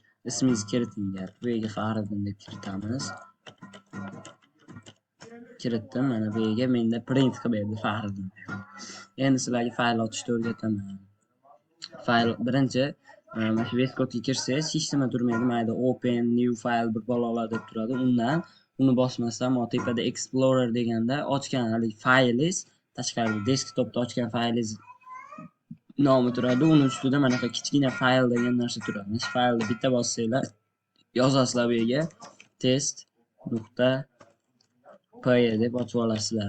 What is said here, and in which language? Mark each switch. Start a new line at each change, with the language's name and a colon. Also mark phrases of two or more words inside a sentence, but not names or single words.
Uzbek: Ismingizni kiriting deyapti. Bu yerga Fahriddin deb kiritamiz. Kiritdim. Mana bu yerga menda print qilib berdi Fahriddin. Endi sizlarga fayl ochishni o'rgataman. Fayl birinchi mana shu VS Code'ga kirsangiz hech nima turmaydi. Mayda
English: open new file
Uzbek: bir balolar deb turadi. Undan uni bosmasdan tepada Explorer deganda ochgan hali faylingiz, tashqarida desktopda ochgan faylingiz nomi turadi. Uni ustida mana shu kichkina fayl degan narsa turadi. Shu faylni bitta bossanglar yozasizlar bu yerga test.py deb ochib olasizlar.